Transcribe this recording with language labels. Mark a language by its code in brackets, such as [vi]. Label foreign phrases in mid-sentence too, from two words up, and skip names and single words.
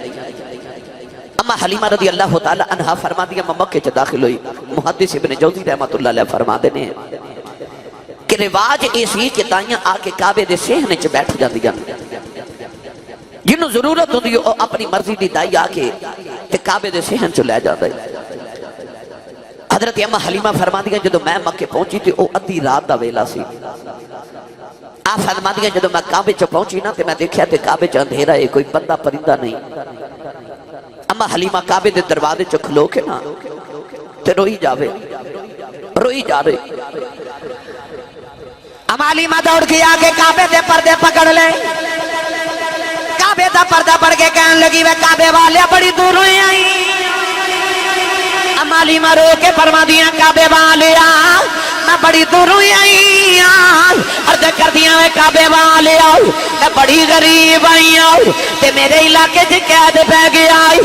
[pa] اما حلیمہ [ar] رضی اللہ تعالیٰ عنہ [pa] فرما دیا میں مکے چ داخل ہوئی۔ محدث ابن جوزی [ar] رحمت اللہ علیہ [pa] فرما دینے کہ رواج ایسی کہ دائیاں آکے کعبے دے سہنے چ بیٹھ جاندیاں، جنہوں ضرورت ہوندی ہے اپنی مرضی دی دائی آکے تے کعبے دے سہن چ لے جاندے۔ حضرت اما حلیمہ فرما دیا جدو میں مکے پہنچی تھی او ادھی رات دا ویلا سی۔ آپ فرما دیا جدو میں کعبے چ پہنچی نا تے میں دیکھیا تے کعبے چ اندھیرا ہے، کوئی بندہ پرندہ نہیں۔ اما حلیمہ کعبے دے دروازے چ کھلو کے نا تے روئی جاوے، روئی جا رہے۔ اما حلیمہ دوڑ کے آگے کعبے دے پردے پکڑ لے، کعبے دا پردہ پڑ کے کہنے لگی وے کعبے والے بڑی دور ہوئے آئی۔ اما حلیمہ رو کے فرما دیا کعبے والے میں بڑی دور ہوئی آئی عرض کر دیا میں کعبے والے آؤ میں بڑی غریب آئی آؤ تے میرے علاقے سے قید پہ گیا آئی۔